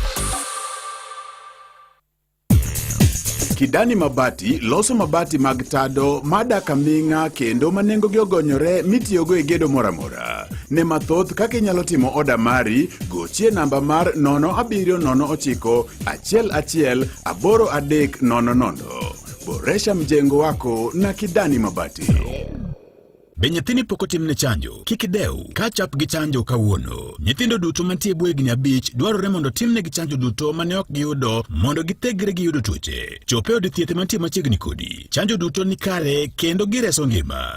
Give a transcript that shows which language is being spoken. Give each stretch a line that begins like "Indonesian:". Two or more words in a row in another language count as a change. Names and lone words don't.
Luo (Kenya and Tanzania): Kidani Mabati loso mabati mag tado madak aming'a kendo manengo gi ogonyore mitiyogo e gedo moramora. Ne mathoth kaka inyalo timo oda mari, gochie namba mar 0709118300.
Swahili: Boresha mjengo wako na Kidani Mabati.
Luo (Kenya and Tanzania): Be nyathini pok otimne chanjo? Kik idew ka chap gi chanjo kawuono. Nyithindo duto mantie bwo higni 5 dwarore mondo timnegi chanjo duto mane ok giyudo mondo githegre gi yudo tuoche. Chope od thieth mantie machiegni kodi. Chanjo duto ni kare kendo gireso ngima.